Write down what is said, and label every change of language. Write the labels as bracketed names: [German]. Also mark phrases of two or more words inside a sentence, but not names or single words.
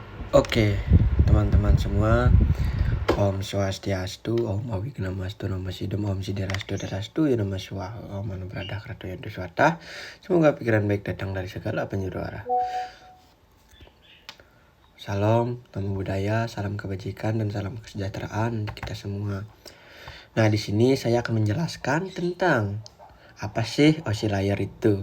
[Indonesian] Oke, teman-teman semua, [Sanskrit] Om Swastiastu, Om Awignamastu, Namo Sidom, Om Siderastu, Darastu, Ya Namo Swaha, Om Manu Brada, Krato Yantu Swata. [Indonesian] Semoga pikiran baik datang dari segala penjuru arah. Salam, [Pali] namo budaya, [Indonesian] salam kebajikan, dan salam kesejahteraan untuk kita semua. Nah, di sini saya akan menjelaskan tentang apa sih oscillator itu.